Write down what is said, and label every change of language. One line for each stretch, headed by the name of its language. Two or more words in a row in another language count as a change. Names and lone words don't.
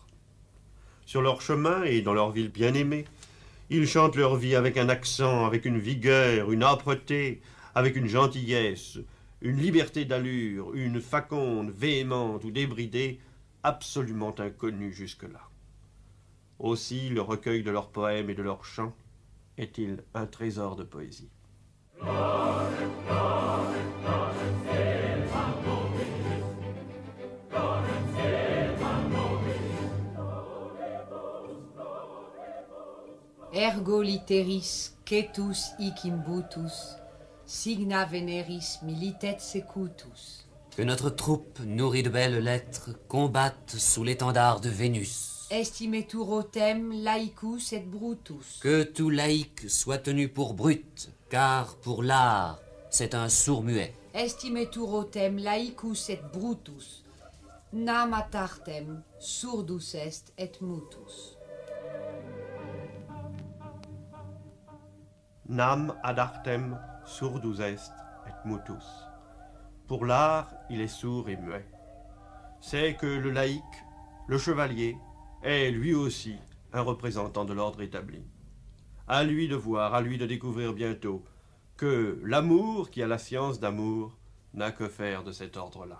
French: Sur leur chemin et dans leur ville bien-aimée, ils chantent leur vie avec un accent, avec une vigueur, une âpreté, avec une gentillesse, une liberté d'allure, une faconde véhémente ou débridée, absolument inconnue jusque-là. Aussi, le recueil de leurs poèmes et de leurs chants est-il un trésor de poésie.
Latin: Ergo literis cetus hic imbutus, signa veneris militet secutus.
French: Que notre troupe, nourrie de belles lettres, combatte sous l'étendard de Vénus.
Latin: Estimetur autem laicus et brutus.
French: Que tout laïc soit tenu pour brute, car pour l'art, c'est un sourd-muet.
Latin: Estimetur autem laicus et brutus. Nam atartem surdus est et mutus. Nam ad artem surdus est et mutus.
French: Pour l'art, il est sourd et muet. C'est que le laïc, le chevalier, est lui aussi un représentant de l'ordre établi. À lui de voir, à lui de découvrir bientôt que l'amour qui a la science d'amour n'a que faire de cet ordre-là.